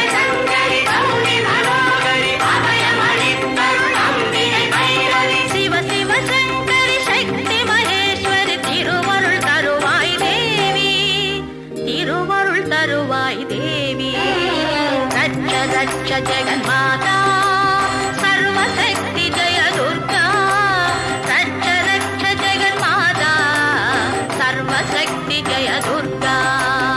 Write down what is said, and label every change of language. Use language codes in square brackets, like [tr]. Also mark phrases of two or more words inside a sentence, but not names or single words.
[ta] சங்கரி கௌரி மனோஹரி அபயம் அளித்தருள் அம்பிகை பைரவி சிவ சிவ சங்கரி சக்தி மகேஸ்வரி திருவருள் தருவாய் தேவி திருவருள் தருவாய் தேவி ரட்ச ரட்ச ஜெகன்மாதா [sa] सर्वशक्ति जय दुर्गा रक्ष रक्ष जगन्माता सर्वशक्ति जय दुर्गा